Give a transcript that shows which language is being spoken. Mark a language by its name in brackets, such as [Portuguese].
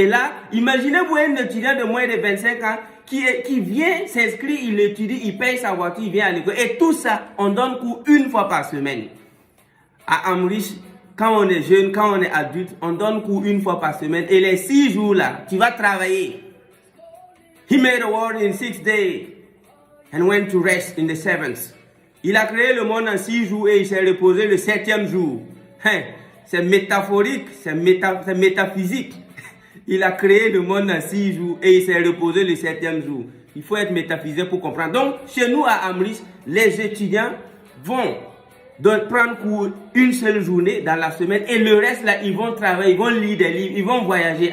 [French] Et là, imaginez-vous un étudiant de moins de 25 ans qui vient s'inscrire, il étudie, il paye sa voiture, il vient à l'école. Et tout ça, on donne cours 1 fois par semaine. À Amrish, quand on est jeune, quand on est adulte, on donne cours 1 fois par semaine. Et les 6 jours là, tu vas travailler. [English] He made the world in 6 days and went to rest in the 7th. [French] Il a créé le monde en 6 jours et il s'est reposé le 7e jour. Hein, c'est métaphorique, c'est métaphysique. Il a créé le monde en 6 jours et il s'est reposé le 7e jour. Il faut être métaphysicien pour comprendre. Donc, chez nous à Amrish, les étudiants vont prendre cours 1 seule journée dans la semaine et le reste là, ils vont travailler, ils vont lire des livres, ils vont voyager.